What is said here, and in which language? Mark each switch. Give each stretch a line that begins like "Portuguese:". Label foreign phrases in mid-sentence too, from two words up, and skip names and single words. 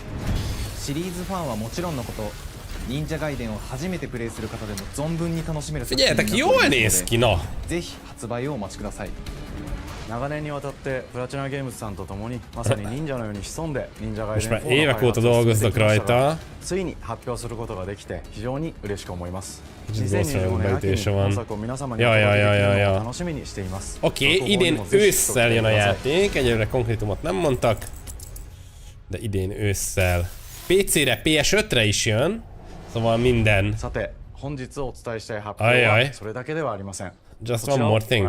Japanese: シリーズファンはもちろんのこと、忍者ガイデンを初めてプレイする方でも存分に楽しめる作品になっておりますので、ぜひ発売をお待ちください。長年にわたってプラチナゲームズさんと共にまさに忍者のように潜んで忍者ガイデン4の開発を続けてきましたが、ついに発表することができて非常に嬉しく思います。2025年秋に本作を皆様にお届けできるのを楽しみにしています。
Hungarian: Oké, idén ősszel jön a játék, egyelőre konkrétumot nem mondtak, de idén ősszel. PC-re, PS5-re is jön, szóval minden.
Japanese: さて、本日お伝えしたい発表はそれだけではありません。
English: Just one more thing.